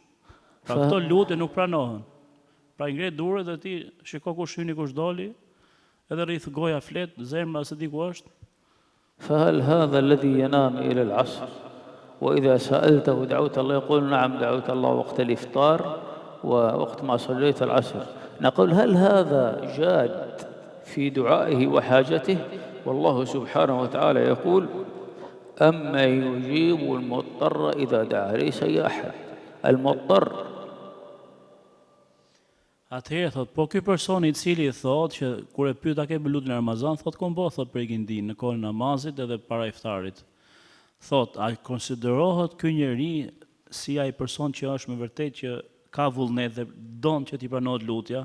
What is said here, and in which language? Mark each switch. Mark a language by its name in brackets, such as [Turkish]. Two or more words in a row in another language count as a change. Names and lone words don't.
[Albanian] Pra këto lutje nuk pranohen. Pra i ngre durët dhe ti shiko kush hyni kush doli, edhe rrith goja flet, zemra se di ku është. [Arabic] فهل هذا الذي ينام إلى العصر وإذا سألته دعوت الله يقول نعم دعوت الله وقت الإفطار ووقت ما صليت العصر نقول هل هذا جاد في دعائه وحاجته؟ والله سبحانه وتعالى يقول أما يجيب المضطر إذا دعا ليس أي أحد المضطر. [Albanian] Atëherë thot, po ky person i cili thot që kur e pyet a ke bërë lutjen e Ramazan, thot kom bë thot për ikindin në kohën e namazit edhe para iftarit. Thot, a konsiderohet ky njeri si ai person që është me vërtet që ka vullnet dhe don që t'i pranohet lutja?